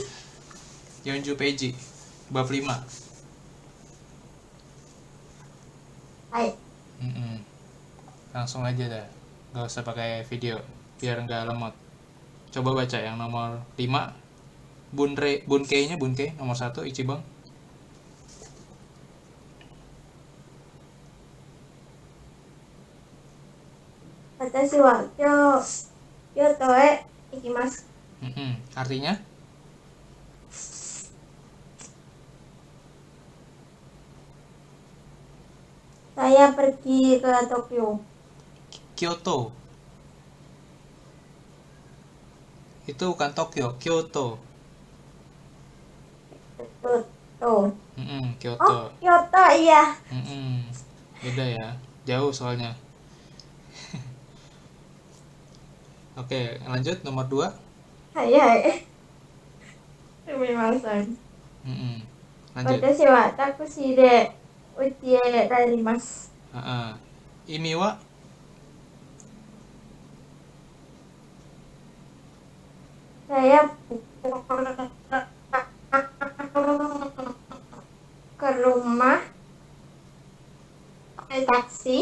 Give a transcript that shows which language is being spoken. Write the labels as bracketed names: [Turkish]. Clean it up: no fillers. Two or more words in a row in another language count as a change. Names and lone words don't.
[Japanese] Yonju Peiji. Bab 5. [Indonesian] Hai. Mm-mm. Langsung aja dah. Gak usah pakai video biar nggak lemot. Coba baca yang nomor 5. Bunkei-nya Bunkei nomor 1 Ichibang. [Japanese] Watashi wa Kyoto e ikimasu. [Indonesian] Artinya Saya pergi ke Tokyo. Kyoto. Itu bukan Tokyo, Kyoto. Kyoto. Kyoto. Oh, Kyoto iya. Beda ya, jauh soalnya. Oke, lanjut nomor 2. [Japanese] Hai hai. Sumimasen. [Indonesian] Lanjut. [Japanese] Watashi wa takushi de uchi e rarimasu. [Indonesian] Ini wa Saya ke rumah naik taksi.